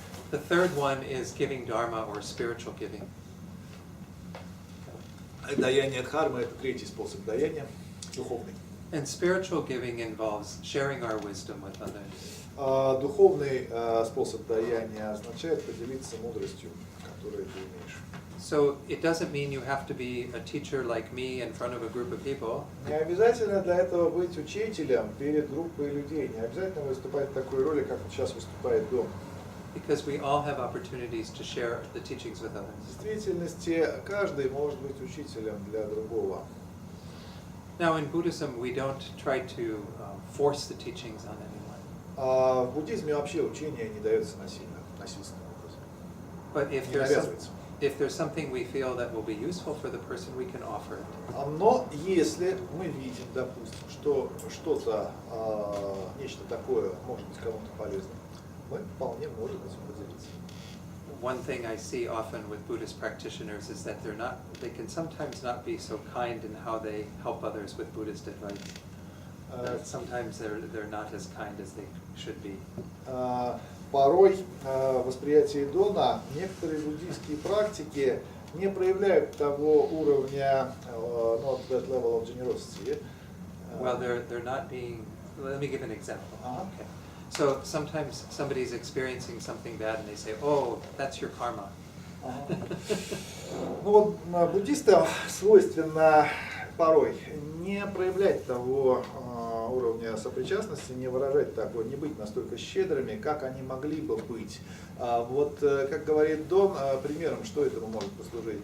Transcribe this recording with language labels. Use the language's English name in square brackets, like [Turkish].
[English] The third one is giving dharma or spiritual giving. [Russian] Даяние дхармы – это третий способ даяния, духовный. [English] And spiritual giving involves sharing our wisdom with others. [Russian] Духовный способ даяния означает поделиться мудростью, которую ты имеешь. [English] So it doesn't mean you have to be a teacher like me in front of a group of people. [Russian] Не обязательно для этого быть учителем перед группой людей. Не обязательно выступать в такой роли, как вот сейчас выступает Дон. [English] Because we all have opportunities to share the teachings with others. [Russian] В действительности каждый может быть учителем для другого. [English] Now in Buddhism we don't try to force the teachings on anyone. [Russian] В буддизме вообще учение не дается насильно, насильственным образом. [English] But if [Russian] Не навязывается. [English] if there's something we feel that will be useful for the person, we can offer it. [Russian] Но если мы видим, допустим, что что-то, нечто такое может быть кому-то полезным, мы вполне можем этим поделиться. [English] One thing I see often with Buddhist practitioners is that they can sometimes not be so kind in how they help others with Buddhist advice. Sometimes they're not as kind as they should be. [Russian] Порой в восприятии Дона некоторые буддийские практики не проявляют того уровня, [English] not that level of generosity. Well, they're not being. Let me give an example. Okay. So sometimes somebody's experiencing something bad and they say, "Oh, that's your karma." [Russian] Ну вот буддистам свойственно порой не проявлять того уровня сопричастности, не выражать такое, не быть настолько щедрыми, как они могли бы быть. Вот, как говорит Дон, примером, что этому может послужить?